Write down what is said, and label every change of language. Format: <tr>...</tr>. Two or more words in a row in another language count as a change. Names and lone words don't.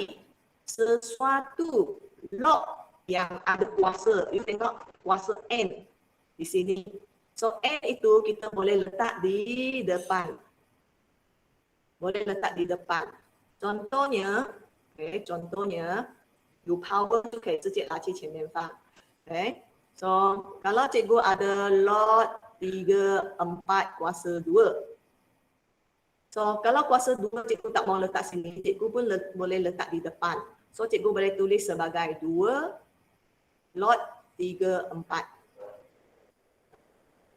<ms>Sesuatu log yang ada kuasa. You tengok kuasa N di sini. So N itu kita boleh letak di depan. Boleh letak di depan. Contohnya, okay, contohnya,</ms> <zh>有 power 就可以直接拿去前面放。Okay.</zh> <ms>So kalau cikgu ada log 3 4 kuasa 2. So kalau kuasa 2 cikgu tak mau letak sini, cikgu pun boleh letak di depan. So cikgu boleh tulis sebagai 2 log 3 4.</ms>